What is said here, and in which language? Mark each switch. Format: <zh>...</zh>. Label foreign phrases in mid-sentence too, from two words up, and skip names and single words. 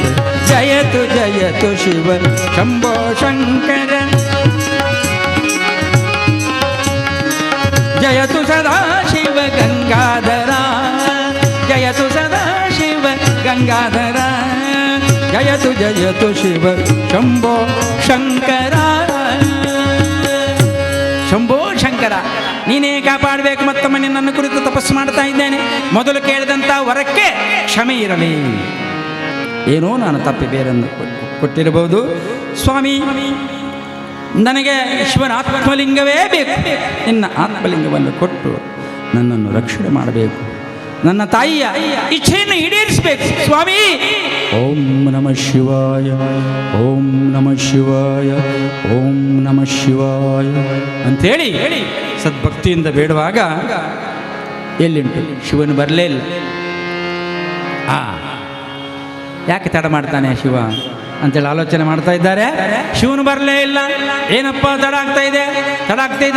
<sa>ಜಯತು ಜಯತು ಶಿವ ಶಂಭೋ ಶಂಕರ, ಜಯತು ಸದಾ ಶಿವ ಗಂಗಾಧರ, ಜಯತು ಸದಾ ಶಿವ ಗಂಗಾಧರ. ಜಯತು ಜಯತು ಶಿವ ಶಂಭೋ ಶಂಕರ.</sa> <kn>ಶಂಭೋ ಶಂಕರ, ನೀನೇ ಕಾಪಾಡಬೇಕು. ಮತ್ತೊಮ್ಮೆ ನಿನ್ನನ್ನು ಕುರಿತು ತಪಸ್ಸು ಮಾಡ್ತಾ ಇದ್ದೇನೆ. ಮೊದಲು ಕೇಳಿದಂಥ ವರಕ್ಕೆ ಕ್ಷಮೆ ಇರಲಿ. ಏನೋ ನಾನು ತಪ್ಪಿ ಬೇರನ್ನು ಕೊಟ್ಟಿರಬಹುದು ಸ್ವಾಮಿ, ನನಗೆ ಶಿವನ ಆತ್ಮಲಿಂಗವೇ ಬೇಕು. ನಿನ್ನ ಆತ್ಮಲಿಂಗವನ್ನು ಕೊಟ್ಟು ನನ್ನನ್ನು ರಕ್ಷಣೆ ಮಾಡಬೇಕು, ನನ್ನ ತಾಯಿಯ ಇಚ್ಛೆಯನ್ನು ಈಡೇರಿಸಬೇಕು ಸ್ವಾಮಿ.</kn> <sa>ಓಂ ನಮಃ ಶಿವಾಯ, ಓಂ ನಮಃ ಶಿವಾಯ,</sa> <kn>ಓಂ ನಮಃ ಶಿವಾಯ ಅಂಥೇಳಿ ಸದ್ಭಕ್ತಿಯಿಂದ ಬೇಡುವಾಗ ಎಲ್ಲಿಂಟು ಶಿವನು ಬರಲೇ ಇಲ್ಲ. ಯಾಕೆ ತಡ ಮಾಡ್ತಾನೆ ಶಿವ ಅಂತೇಳಿ ಆಲೋಚನೆ ಮಾಡ್ತಾ ಇದ್ದಾರೆ. ಶಿವನು ಬರಲೇ ಇಲ್ಲ. ಏನಪ್ಪ ತಡ ಆಗ್ತಾ ಇದೆ, ತಡ ಆಗ್ತಾ ಇದೆ.</kn>